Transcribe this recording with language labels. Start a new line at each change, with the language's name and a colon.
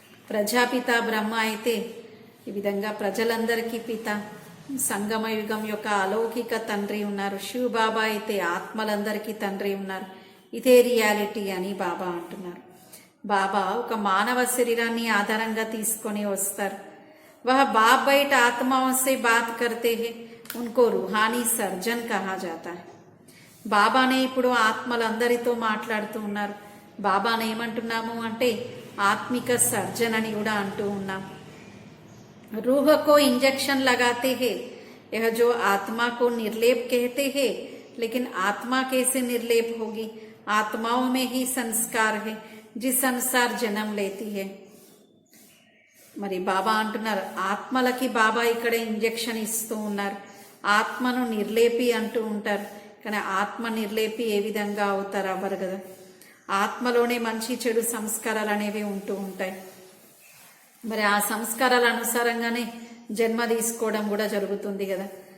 Telugu: ప్రజాపిత బ్రహ్మ అయితే ఈ విధంగా ప్రజలందరికీ పిత, సంగమ యుగం యొక్క అలౌకిక తండ్రి ఉన్నారు. శివ్ బాబా అయితే ఆత్మలందరికీ తండ్రి ఉన్నారు. ఇదే రియాలిటీ అని బాబా అంటున్నారు. బాబా ఒక మానవ శరీరాన్ని ఆధారంగా తీసుకొని వస్తారు.
Hindi: వహ బాప్ బయట ఆత్మాओं से बात करते हैं, उनको रूहानी सर्जन कहा जाता है.
Telugu: బాబానే ఇప్పుడు ఆత్మలందరితో మాట్లాడుతూ ఉన్నారు. బాబానే ఏమంటున్నాము అంటే ఆత్మిక సర్జన్ అని కూడా అంటూ ఉన్నాం.
Hindi: रूह को इंजेक्शन लगाते हैं. यह जो आत्मा को निर्लेप कहते हैं, लेकिन आत्मा कैसे निर्लेप होगी? आत्माओं में ही संस्कार है जिस अनुसार जन्म लेती है.
Telugu: మరి బాబా అంటున్నారు ఆత్మలకి బాబా ఇక్కడ ఇంజెక్షన్ ఇస్తూ ఉన్నారు. ఆత్మను నిర్లేపి అంటూ ఉంటారు. కానీ ఆత్మ నిర్లేపి ఏ విధంగా అవుతారు? అవ్వరు కదా. ఆత్మలోనే మంచి చెడు సంస్కారాలు అనేవి ఉంటూ ఉంటాయి. మరి ఆ సంస్కారాల అనుసారంగానే జన్మ తీసుకోవడం కూడా జరుగుతుంది కదా.